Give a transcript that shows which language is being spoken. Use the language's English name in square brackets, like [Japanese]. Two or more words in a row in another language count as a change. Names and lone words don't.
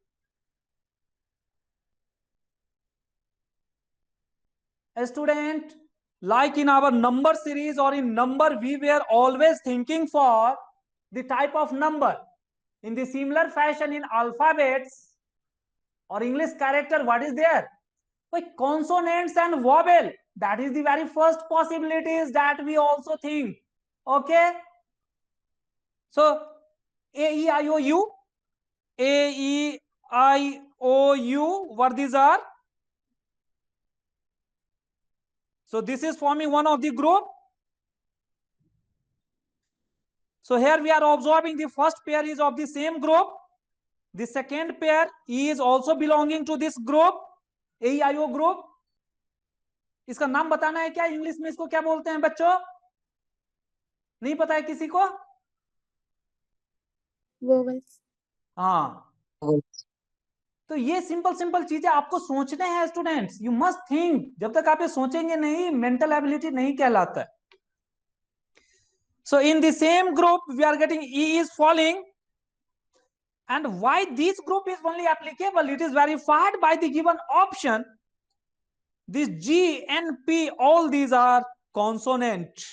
[English] A student, like in our number series or in number, we were always thinking for the type of number. In the similar fashion in alphabets or English character, what is there? Like consonants and vowel. That is the very first possibilities that we also think. Okay. So A, E, I, O, U. A, E, I, O, U. What these are? So this is forming one of the group. So here we are observing the first pair is of the same group. The second pair E is also belonging to this group, AEIO group. [Hindi] इसका नाम बताना है क्या? इंग्लिश में इसको क्या बोलते हैं बच्चों? नहीं पता है किसी को? [English] Vowels. [Hindi] हाँ, तो ये सिंपल चीजें आपको सोचने हैं स्टूडेंट्स. [English] You must think. [Hindi] जब तक आप ये सोचेंगे नहीं, [English] mental ability [Hindi] नहीं कहलाता है. [English] So in the same group we are getting E is falling. And why this group is only applicable? It is verified by the given option. This G, N, P, all these are consonant.